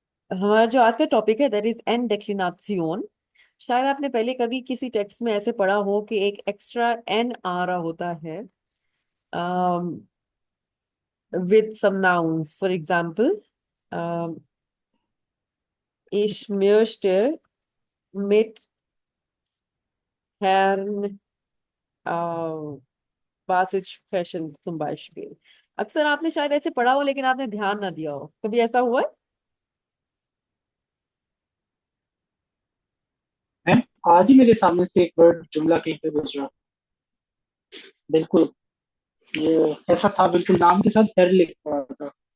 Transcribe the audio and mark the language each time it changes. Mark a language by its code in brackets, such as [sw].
[hi] हमारा जो आज का टॉपिक है [en] that is an [hi] डेक्लिनासियोन। शायद आपने पहले कभी किसी टेक्स्ट में ऐसे पढ़ा हो कि एक एक्स्ट्रा एन आ रहा होता है [en] with some nouns. For example, [de] ich möchte mit Herrn Basit sprechen zum Beispiel. [hi] अक्सर आपने शायद ऐसे पढ़ा हो लेकिन आपने ध्यान ना दिया हो। कभी ऐसा हुआ है? है। आज ही मेरे सामने से एक वर्ड जुमला कहीं पे गुजरा। बिल्कुल। ये ऐसा था, बिल्कुल नाम के साथ हेर लिखा हुआ था।